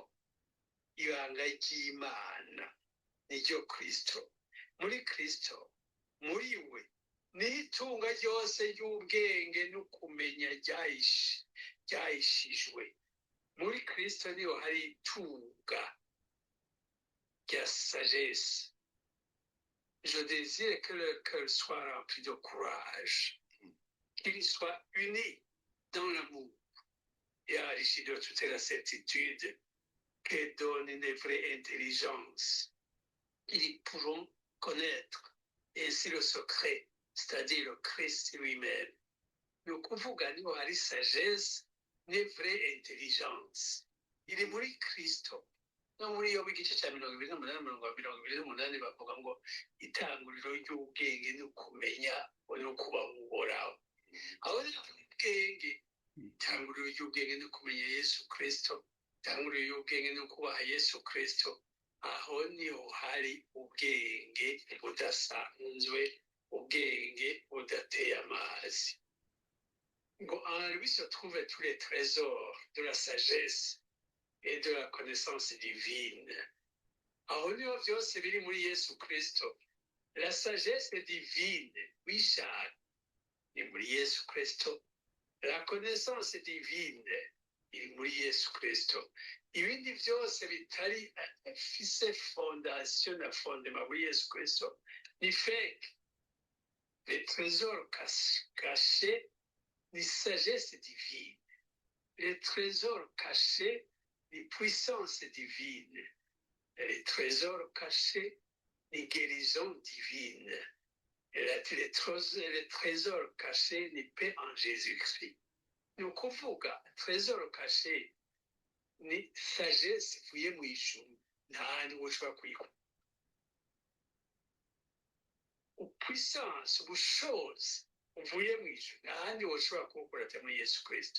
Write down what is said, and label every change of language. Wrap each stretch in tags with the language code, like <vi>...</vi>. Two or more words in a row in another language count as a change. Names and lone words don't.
<rn>Ibanga ry'Imana niryo Kristo. Muri Kristo, muri we niho itunga ryose ry'ubwenge no kumenya ryahishijwe. Muri Kristo niho hari itunga rya sagesse.</rn> <fr>Je désire que leur cœur soit rempli de courage, qu'il soit uni dans l'amour et enrichi de toute la certitude que donne une vraie intelligence. Ils pourront connaître ainsi le secret, c'est-à-dire le Christ lui-même.</fr> <rn>Ni ukuvuga niho hari sagesse ne</rn> <fr>vraie intelligence.</fr> <rn>Iri muri Kristo. No muri yo igice cya 28 bavuga ngo itanguriro ry'ubwenge no kumenya no kuba uhoraho. Aho ni ubwenge, itanguriro ry'ubwenge no kumenya Yesu Kristo, itanguriro ry'ubwenge no kubaha Yesu Kristo. Aho niho hari ubwenge budasanzwe, ubwenge budateye amazi.</rn> <fr>Ngo en lui se trouvent tous les trésors de la sagesse et de la connaissance divine.</fr> <rn>Aho niho byose biri muri Yesu Kristo.</rn> <fr>La sagesse divine,</fr> <rn>wishaka, ni muri Yesu Kristo.</rn> <fr>La connaissance divine,</fr> <rn>iri muri Yesu Kristo. Ibindi byose bitari afise fondation na fondement muri Yesu Kristo ni fake.</rn> <fr>Les trésors cachés ni sagesse divine. Les trésors cachés ni puissance divine. Les trésors cachés ni guérison divine. Et les trésors cachés ni paix en Jésus-Christ.</fr> <rn>Ni ukuvuga</rn> <fr>trésor caché</fr> <rn>ni sagesse ivuye mu ijuru, nta handi woshobora kuyikura. Puissance, ubushobozi uvuye mu ijuru, nta handi woshobora kubukura atari muri Yesu Kristo.</rn>